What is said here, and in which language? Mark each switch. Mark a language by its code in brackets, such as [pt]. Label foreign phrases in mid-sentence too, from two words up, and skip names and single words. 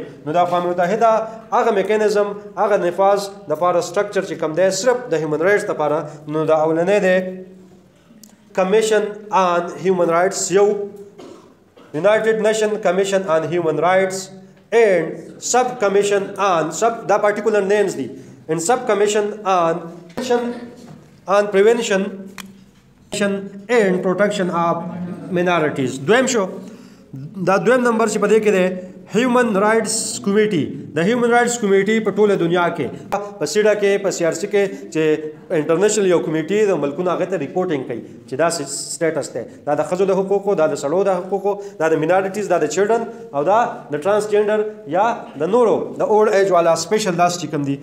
[ps] نو د اقوام متحده هغه میکانیزم هغه نفاذ د لپاره سټرکچر چې کوم دی صرف د [en] human rights [ps] لپاره نو د اولنې دی [en] commission on human rights, [ps] یو [en] united nation commission on human rights and sub commission on sub [ps] دا [en] particular names [ps] دي [en] and sub commission on prevention and protection of minorities. [ps] دویم شو دا دویم نمبر چې په دې کې دی [en] human rights committee. [ps] د [en] human rights committee [ps] په ټوله دنیا کې په سیډا کې په سی آر سی کې چې انټرنیشنل یو کمیټي د ملکونو هغه ته ریپورټینګ کوي چې دا سټیټس دی، دا د ښځو د حقوقو، دا د سړو د حقوقو، دا د مینارټیز، دا د چلډرن او دا د ټرانسجنډر یا د نورو د [en] old age [ps] والا [en] special class [ps] چې کوم دي.